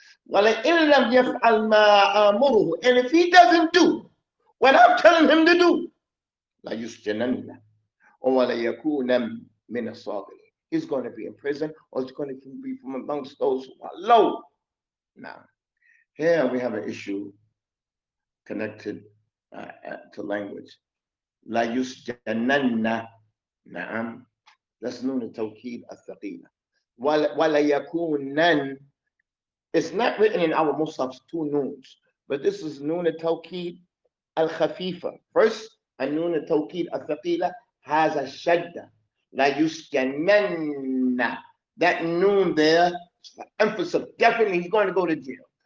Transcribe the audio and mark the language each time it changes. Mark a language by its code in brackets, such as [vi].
[ar] وَلَئِن لَمْ يَفْعَلْ مَا آمُرُهُ, [en] and if he doesn't do what I'm telling him to do, [ar] لَيُسْجَنَنَّ وَلَيَكُونَ مِنَ الصَّاغِرِينَ, [en] he's going to be in prison, or he's going to be from amongst those who are low. Now, here we have an issue connected to language. [ar] لَيُسْجَنَنَّ, نعم, that's نون التوكيد الثقيلة. [en] وَلَيَكُونَ, it's not written in our Musafs two noons, but this is noon al-tawqid al-khafifa. First, a noon al-tawqid al-thaqila has a shadda. La yusjananna. That noon there, emphasis, definitely he's going to go to jail.